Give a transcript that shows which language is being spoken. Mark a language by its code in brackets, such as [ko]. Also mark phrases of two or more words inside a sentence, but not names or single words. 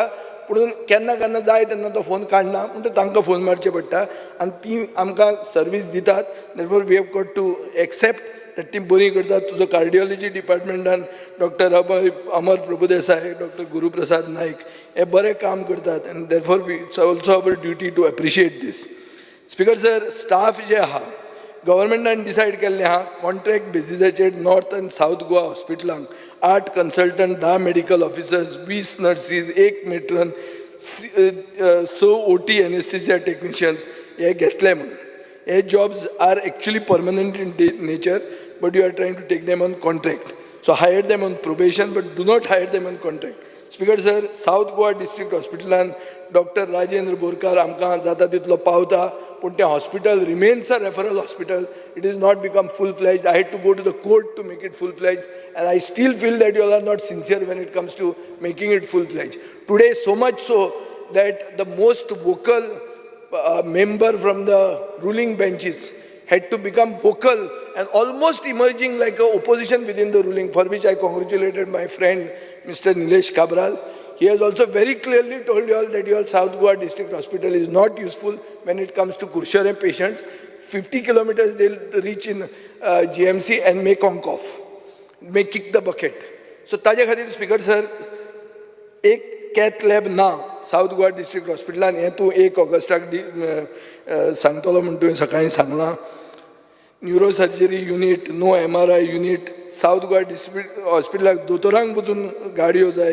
[kok] पूण केन्ना केन्ना जाय तेन्ना तो फोन काडना म्हणटा तांकां फोन मारचे पडटा आनी ती आमकां सर्वीस दितात. [en] Therefore we have got to accept that [kok] ती बरी करतात. तुजो कार्डियोलॉजी डिपार्टमेंटान डॉक्टर अमर प्रभुदेसाय, डॉक्टर गुरुप्रसाद नाईक हे बरें काम करतात. [en] And therefore we it's also our duty to appreciate this. [kok] स्पीकर सर, स्टाफ जे आहा गव्हर्मेंटान डिसायड केल्लें आहा कॉन्ट्रॅक्ट बेजिसाचेर नॉर्थ आनी सावथ गोवा हॉस्पिटलांक 8 कन्सल्टंट, 10 [en] medical officers, [kok] 20 नर्सीस, 1 मेट्रन, 6 [en] OT anaesthesia technicians [kok] हे घेतले म्हणून. [en] These jobs are actually permanent in nature, but you are trying to take them on contract. So hire them on probation, but do not hire them on contract. [kok] स्पीकर सर, सावथ गोवा डिस्ट्रिक्ट हॉस्पिटलान डॉक्टर राजेंद्र बोरकार आमकां जाता तितलो पावता, पूण तें हॉस्पिटल [en] remains a referral hospital. It is not become full fledged. I had to go to the court to make it full fledged, and I still feel that you all are not sincere when it comes to making it full fledged. Today, so much so that the most vocal member from the ruling benches had to become vocal and almost emerging like an opposition within the ruling, for which I congratulated my friend Mr. Nilesh Kabral. He has also very clearly told you all that your South Goa District Hospital is not useful when it comes to Kurshare patients. 50 kilometers they'll reach in GMC and may conk off, may kick the bucket. [kok] So ताजे खातीर स्पीकर सर, एक [en] cath lab [kok] ना साऊथ गोवा डिस्ट्रिक्ट हॉस्पिटलान. हें तूं 1 ऑगस्टाक सांगतलो म्हूण तुवें सकाळीं सांगलां. [en] Neuro surgery unit, no MRI unit. [kok] साऊथ गोवा डिस्ट्रिक्ट हॉस्पिटलाक दोतोरांक वचून गाडयो जाय.